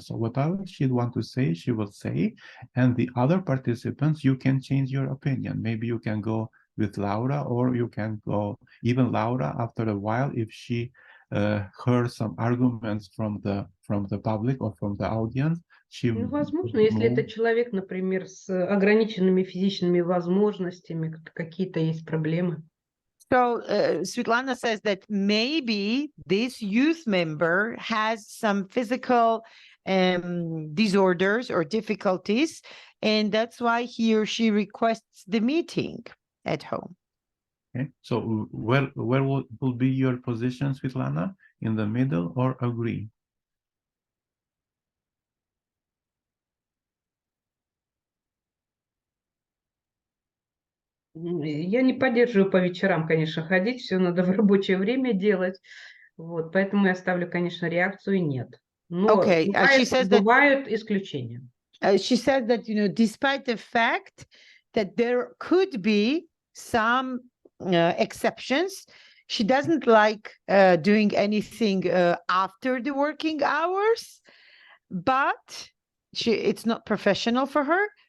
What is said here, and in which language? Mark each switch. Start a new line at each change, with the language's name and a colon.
English: So whatever she'd want to say, she will say. And the other participants, you can change your opinion. Maybe you can go with Laura, or you can go even Laura after a while if she heard some arguments from the public or from the audience. She
Russian: Ну, возможно, если это человек, например, с ограниченными физическими возможностями, какие-то есть проблемы.
English: So Svetlana says that maybe this youth member has some physical disorders or difficulties, and that's why he or she requests the meeting at home. Okay, so where will be your position, Svetlana? In the middle or agree?
Russian: Я не поддерживаю по вечерам, конечно, ходить, все надо в рабочее время делать. Вот, поэтому я ставлю, конечно, реакцию нет. Но
English: Okay, she says that
Russian: бывают исключения.
English: she says that, you know, despite the fact that there could be some exceptions, she doesn't like doing anything after the working hours, but it's not professional for her.